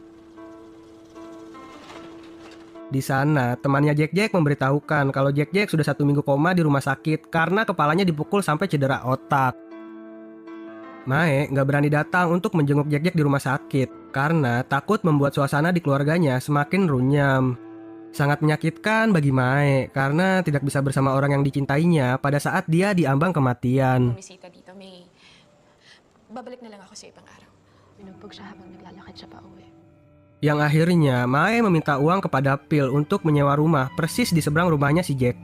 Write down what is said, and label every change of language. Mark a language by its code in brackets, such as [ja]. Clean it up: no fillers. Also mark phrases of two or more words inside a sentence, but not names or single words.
[id] Di sana, temannya Jack memberitahukan kalau Jack sudah 1 minggu koma di rumah sakit karena kepalanya dipukul sampai cedera otak. Mae nggak berani datang untuk menjenguk Jack di rumah sakit karena takut membuat suasana di keluarganya semakin runyam. Sangat menyakitkan bagi Mae karena tidak bisa bersama orang yang dicintainya pada saat dia diambang kematian. [tl] Bumisita dito, May. Babalik na lang ako sa ibang araw. Binugbog siya habang naglalakad siya pa uwi. [id] Yang akhirnya Mae meminta uang kepada Phil untuk menyewa rumah persis di seberang rumahnya si Jack.